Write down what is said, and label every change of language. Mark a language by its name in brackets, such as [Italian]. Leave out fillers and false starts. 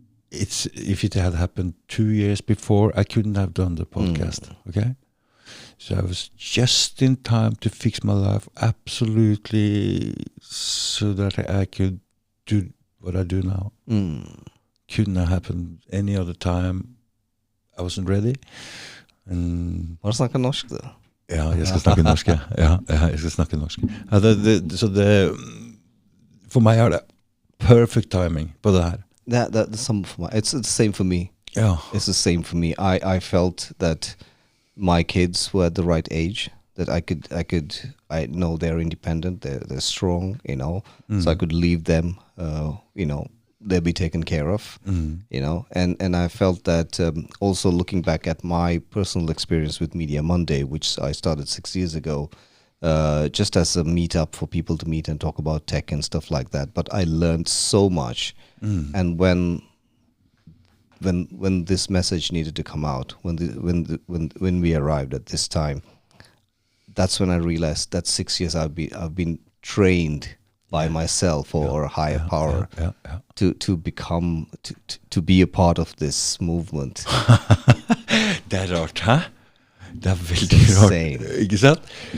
[English] If it had happened 2 years before, I couldn't have done the podcast. Okay, so I was just in time to fix my life absolutely, so that I could do what I do now. Couldn't have happened any other time. I wasn't ready. [Norwegian] Må du snakke norsk, da? Ja, jeg skal snakke norsk. Ja, jeg skal snakke norsk. Ja, så for meg det [English] perfect timing [Norwegian] på det her. [English] That's some for my, it's the same for me. Yeah. It's the same for me. I felt that my kids were at the right age. that I know they're independent, they're strong, so I could leave them, they'll be taken care of, and I felt that also looking back at my personal experience with Media Monday, which I started 6 years ago, just as a meetup for people to meet and talk about tech and stuff like that. But I learned so much, and when this message needed to come out, when we arrived at this time, that's when I realized that 6 years I've been trained by myself or a higher power to become to be a part of this movement. [Norwegian] Det rart, hæ? Det veldig rart, ikke sant?